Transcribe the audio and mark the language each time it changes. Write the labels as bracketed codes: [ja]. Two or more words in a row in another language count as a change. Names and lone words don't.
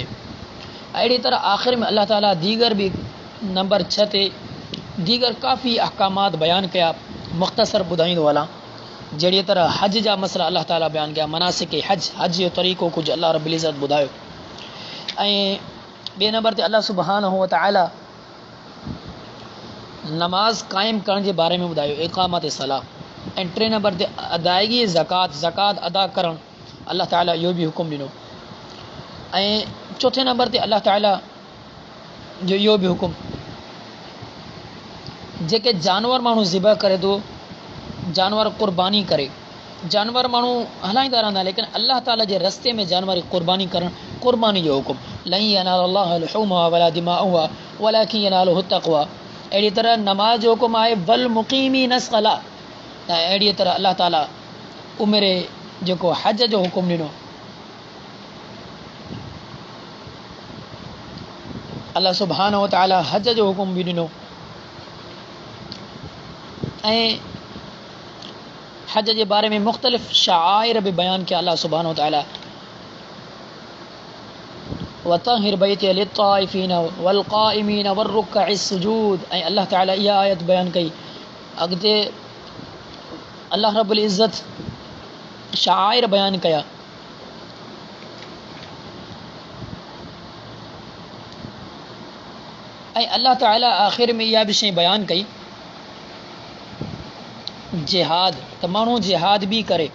[sd] अहिड़ी तरह आख़िर में अल्लाह ताला दीगर बि नंबर 6 ते दीगर काफ़ी अहकामात बयानु कया, मुख़्तसर ॿुधाईंदो हलां। जहिड़ी तरह हज जा मसला अल्लाह ताला बयान कया, मनासिक हज, हज जो तरीक़ो कुझु [ar] الله رب العزة [sd] ॿुधायो। ऐं ॿिए नंबर ते [ar] الله سبحانه وتعالى [sd] नमाज़ क़ाइमु करण जे बारे में ॿुधायो, [ar] إقامة الصلاة. [sd] ऐं टे नंबर ते अदायगी ज़कात, ज़कात अदा करणु अल्लाह ताला इहो बि हुकुम ॾिनो। ऐं चोथे नंबर ते अल्लाह ताला जो इहो बि हुकुम, जेके जानवर माण्हू ज़िबह करे थो, जानवर क़ुर्बानी करे, जानवर माण्हू हलाईंदा रहंदा, लेकिन अल्लाह ताला जे रस्ते में जानवर क़ुर्बानी करणु, क़ुर्बानी जो हुकुम। [ar] لن ينال الله لحومها ولا دماؤها ولكن يناله التقوى. [sd] अहिड़ी तरह नमाज जो हुकुम आहे [ar] والمقيمين الصلاة. [sd] ऐं अहिड़ी तरह अल्लाह ताला उमिरि जेको हज जो हुकुम ॾिनो, [ar] الله سبحانه وتعالى [sd] हज जो हुकुम बि ॾिनो। ऐं हज जे बारे में मुख़्तलिफ़ शाइर बि बयानु कया [ar] الله سبحانه وتعالى. وطهر بيتي للطائفين والقائمين والركع السجود. [sd] ऐं अल्लाह ताला इहा आयत बयानु कई। अॻिते [ar] الله رب العزة [sd] शाइर बयानु कया। ऐं अल्लाह ताला आख़िर में इहा बि शइ बयानु कई, जिहाद, त माण्हू जिहाद बि करे।